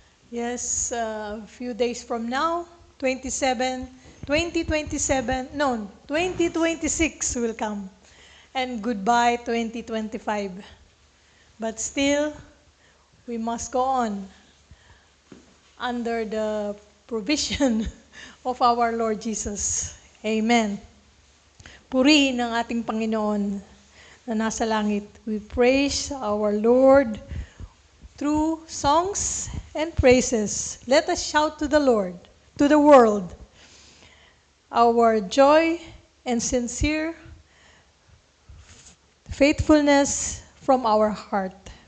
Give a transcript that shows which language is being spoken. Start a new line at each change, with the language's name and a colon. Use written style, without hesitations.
English: Yes, a few days from now, 2026 will come. and goodbye 2025. But still, we must go on under the provision of our Lord Jesus. Amen.
Filipino: Purihin ang ating Panginoon na nasa langit.
English: We praise our Lord through songs and praises. Let us shout to the Lord, to the world, our joy and sincere faithfulness from our heart.